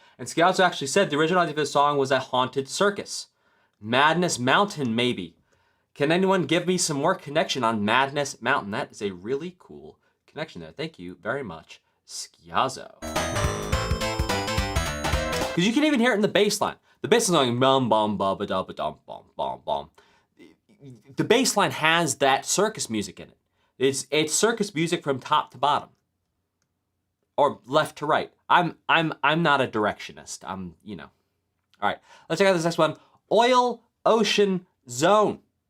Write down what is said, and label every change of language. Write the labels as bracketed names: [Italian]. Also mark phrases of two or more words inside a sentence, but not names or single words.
[English] And Skiazzo actually said the original idea of the song was a haunted circus. Madness Mountain, maybe. Can anyone give me some more connection on Madness Mountain? That is a really cool connection there. Thank you very much, Skiazzo. Because you can even hear it in the bass line. The bass line is going bum bum ba ba da ba dum bum bum bum. The bass line has that circus music in it. It's circus music from top to bottom. Or left to right. I'm not a directionist. All right, let's check out this next one. Oil Ocean Zone.